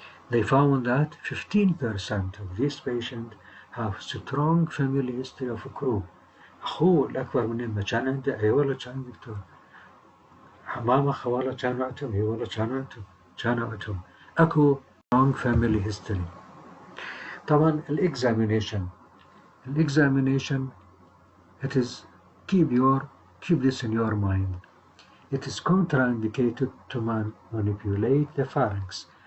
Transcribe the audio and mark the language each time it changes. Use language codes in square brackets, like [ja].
[en] They found that 15% of these patients have strong family history of croup. [ar] أخوه الأكبر منهم كان عنده أي والله كان دكتور. حمامة خوالة كانوا عندهم أي والله كانوا عندهم. أكو [en] strong family history. [ar] طبعا [en] examination it is keep this in your mind. It is contraindicated to manipulate the pharynx.